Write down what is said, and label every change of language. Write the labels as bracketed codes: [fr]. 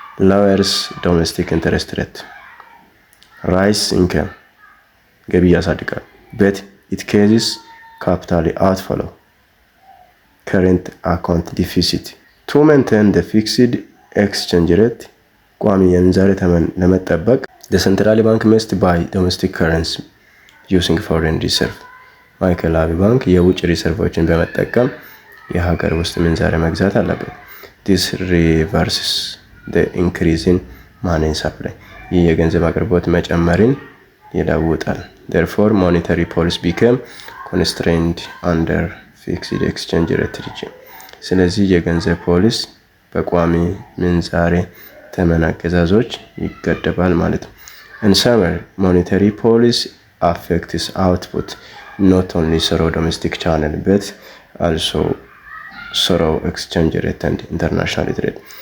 [en] lowers domestic interest rate rise income [am] ገቢ ያሳድጋል [en] but it causes capital outflow current account deficit. To maintain the fixed exchange rate [am] ቋሚ የምንዛሬ ተመን ለመጠበቅ [en] the central bank must buy domestic currency using foreign reserve. [am] ማዕከላዊ ባንክ የውጭ ሪሰርቮችን በመጠቀም የሀገር ውስጥ ምንዛሬ መግዛት አለበት። [en] This reverses the increase in money supply. [am] ይህ የገንዘብ አቅርቦት መጨመርን ይለውጣል። [en] Therefore, monetary policy became constrained under fixed exchange rate regime. [am] ስለዚህ የገንዘብ ፖሊሲ በቋሚ ምንዛሬ ተመን አገዛዞች ይገደባል ማለት ነው። [en] In summary, monetary policy affects output not only through domestic channel but also through exchange rate and international trade.